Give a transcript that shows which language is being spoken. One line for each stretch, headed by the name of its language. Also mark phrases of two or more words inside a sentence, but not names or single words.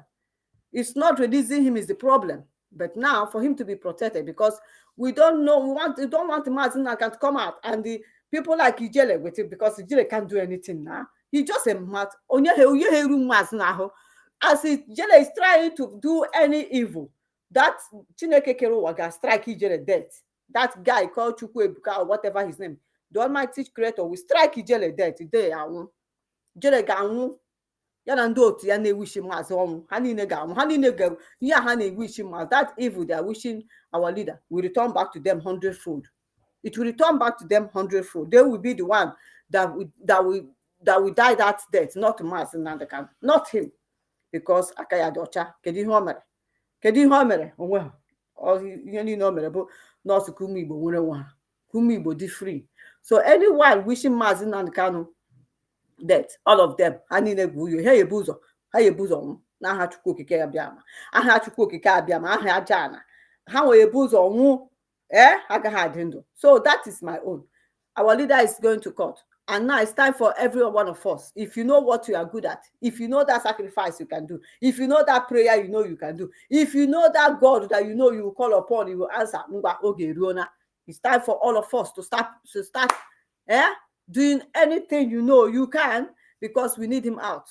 English: It's not releasing him is the problem, but now for him to be protected, because we don't know, we don't want Mazin to come out and the people like Ijele with it, because Ijele can't do anything now. He just a mat. As Ijele is trying to do any evil, that Chineke Kerowaga strike Ijele dead. That guy called Chukwu Ebuka or whatever his name, the Almighty Creator will strike Ijele dead today.
Igbo: Ijele ga-anwụ ya na ndị otu ya na-ewishi Maazị ọnwụ. Ha niile ga-anwụ. Ha niile ga ihe ha na-ewishi Maazị.
English: That evil they are wishing our leader will return back to them hundredfold. It will return back to them hundredfold. They will be the one that will die that death, not Maazị Nnamdi Kanu, not him, because
Igbo: aka ya dị ọcha. Kedu ihe o mere? Kedu ihe o mere? Onwe ha. Ihe niile o mere bụ nọọsụ ka ụmụ Igbo nwere nwa ha. Ka ụmụ Igbo dị free.
English: So anyone wishing Maazị Nnamdi Kanu death, all of them,
Igbo: ha niile bụ uyo. Ha yebu ụzọ ọnwụ n'aha Chukwu Okike abịama. Aha Chukwu Okike abịama, aha aja ana. Ha nwere ebu ụzọ ọnwụ, agaghị adị ndụ.
English: So that is my own. Our leader is going to court. And now it's time for every one of us. If you know what you are good at, if you know that sacrifice you can do, if you know that prayer you know you can do, if you know that God that you know you will call upon, you will answer. It's time for all of us to start doing anything you know you can, because we need him out.